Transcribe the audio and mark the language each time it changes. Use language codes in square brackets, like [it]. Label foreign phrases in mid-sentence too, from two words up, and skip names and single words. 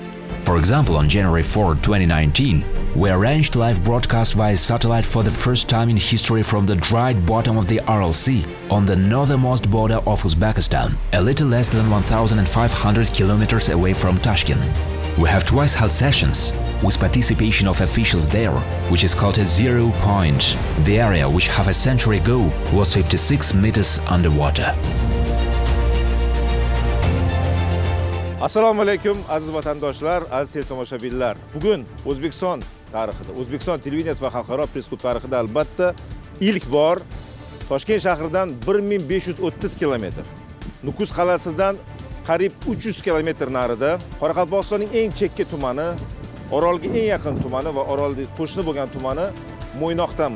[en] For example, on January 4, 2019, we arranged live broadcast via satellite for the first time in history from the dried bottom of the Aral Sea on the northernmost border of Uzbekistan, a little less than 1,500 kilometers away from Tashkent. We have twice held sessions with participation of officials there, which is called a zero point, the area which half a century ago was 56 meters underwater. [uz] Assalomu alaykum aziz vatandoshlar, aziz teletomoshabinlar. Bugun O'zbekiston tarixida, O'zbekiston televideniyasi va xalqaro press klub tarixida albatta ilk bor Toshkent shahridan 1530 kilometr, Nukus qal'asidan qariyb 300 kilometr narida, Qoraqalpog'istonning eng chekka tumani, Orolga eng yaqin tumani va Orolga qo'shni bo'lgan tumani Mo'ynoqdamiz.